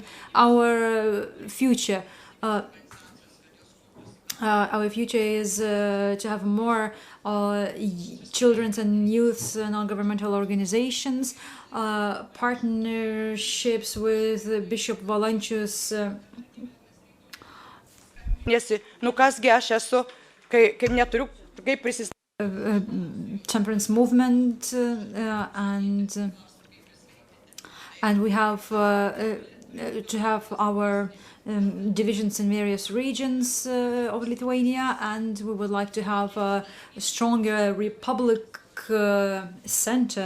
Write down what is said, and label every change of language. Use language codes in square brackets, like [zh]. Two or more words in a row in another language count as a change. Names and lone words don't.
[en] Our future is to have more children's and youth non-governmental organizations, partnerships with Bishop Valančius. [lt] Nu kasgi aš esu, kai neturiu, kaip prisistatyti. [en] Temperance movement, and we have to have our divisions in various regions of Lithuania, and we would like to have a stronger Republic center.